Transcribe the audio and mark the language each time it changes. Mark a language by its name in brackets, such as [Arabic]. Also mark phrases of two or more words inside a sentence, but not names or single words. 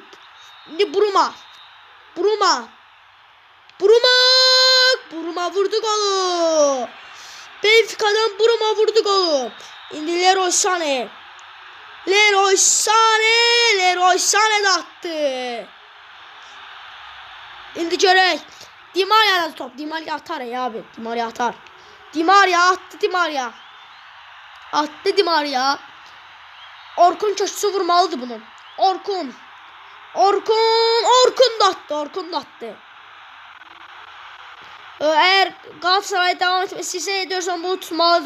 [Azerbaijani] İndi Bruma vurdu golu. Benfica'dan Bruma vurdu golu. İndi Leroy Sané de attı. İndi görək. Di Maria'da top. [Turkish] Di Maria atar ya abi. Di Maria atar. Di Maria attı. Attı Di Maria. [Azerbaijani] Orkun köşküsü vurmalıdır bunun. [Turkish] Orkun da attı. [Azerbaijani] Eğer Galatasaray devam etmek istəyirsə Ederson bunu tutmalıdır.